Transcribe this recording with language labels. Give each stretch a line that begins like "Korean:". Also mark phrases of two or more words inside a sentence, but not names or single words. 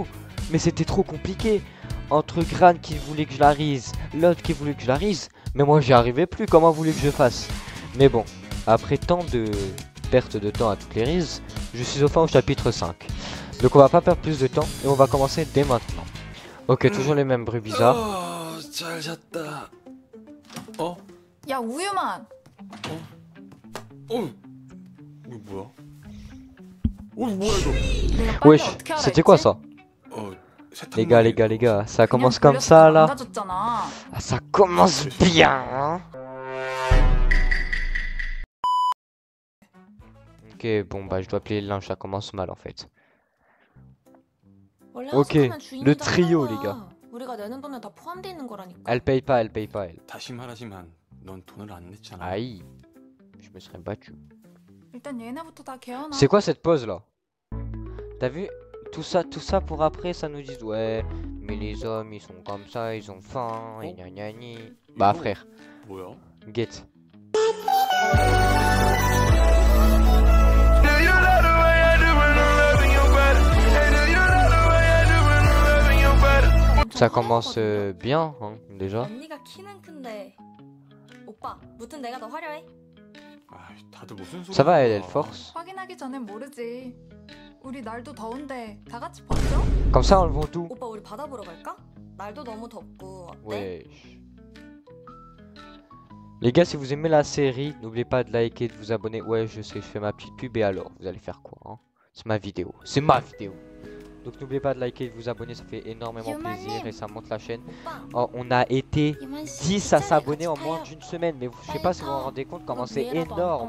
French: Mais c'était trop compliqué. Entre Gran qui voulait que je la rise, l'autre qui voulait que je la rise, mais moi j'y arrivais plus, comment voulez que je fasse? Mais bon, après tant de perte de temps à toutes les rises, je suis enfin au chapitre 5. Donc on va pas perdre plus de temps et on va commencer dès maintenant. Ok, toujours les mêmes bruits bizarres.
Korean: 잘 잤다. 어? 야 우유만. 이거 뭐야? 뭐야 이거?
French: Wesh, c'était quoi ça? Les gars, ça commence comme ça là. Ah, ça commence bien hein. Ok, bon bah je dois appeler le linge, ça commence mal en fait. Ok, le trio les gars. Elle paye pas, elle.
Korean: 다시 말하지만 넌 돈을 안 냈잖아.
French: Aïe, je me serais battu. C'est quoi cette pause là? T'as vu? Tout ça pour après ça nous dit ouais, mais les hommes ils sont comme ça, ils ont faim, et gna gna gni. Bah frère,
Korean: 뭐야? get.
French: Ça commence bien hein, déjà.
Korean: 언니가 키는 큰데 오빠 무튼 내가 더 화려해? 다들 무슨 소리야?
French: Ça va, elle force.
Korean: 확인하기 전엔 모르지. 우리 날도 더운데 다 같이 벗죠?
French: Comme ça, enlevons tout.
Korean: 오빠 우리 바다 보러 갈까? 날도 너무 덥고 어때?
French: Wesh. Les gars, si vous aimez la série, n'oubliez pas de liker, de vous abonner. Ouais, je sais, je fais ma petite pub et alors, vous allez faire quoi hein? C'est ma vidéo. C'est ma vidéo. Donc n'oubliez pas de liker et de vous abonner, ça fait énormément plaisir et ça monte la chaîne. Oh, on a été 10 à s'abonner en moins d'une semaine, mais je sais pas si vous vous rendez compte comment c'est énorme.